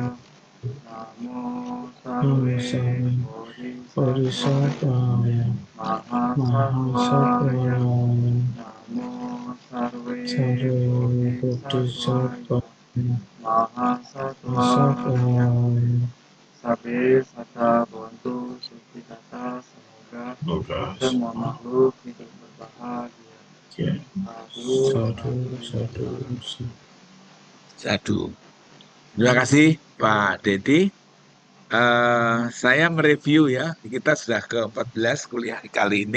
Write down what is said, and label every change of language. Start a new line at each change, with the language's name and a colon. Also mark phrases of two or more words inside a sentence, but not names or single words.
Sanskrit: Namo Sarve Bodhisattvaya Mahasattvaya. Namo Sarve Bodhisattvaya Mahasattvaya.
Pali: Sabe Sata Bontu Sukitata.
Indonesian: Semoga semua makhluk hidup berbahagia.
Pali: Sadu, sadu, sadu.
Indonesian: Satu. Terima kasih Pak Dedi. Saya mereview ya, kita sudah ke-14 kuliah kali ini.